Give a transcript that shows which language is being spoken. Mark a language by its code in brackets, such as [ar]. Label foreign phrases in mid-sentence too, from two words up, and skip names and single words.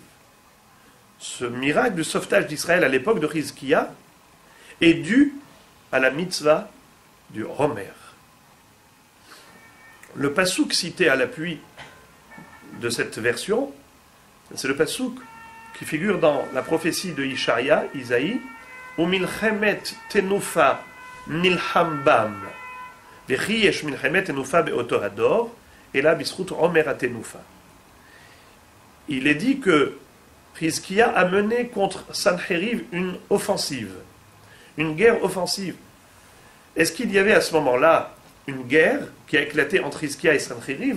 [fr] Ce miracle du sauvetage d'Israël à l'époque de Chizkiah est dû à la mitzvah du Homer. Le pasouk cité à l'appui de cette version, c'est le pasouk qui figure dans la prophétie de Ishaïa, Isaïe, « [he] ומלחמת תנופה נלחם בם, וכי יש מלחמת תנופה באותו הדור, [fr] et là [he] בזכות עומר התנופה [fr] » Il est dit que Chizkiah a mené contre Sancheriv une offensive, une guerre offensive. Est-ce qu'il y avait à ce moment-là une guerre qui a éclaté entre Chizkiah et Sancheriv?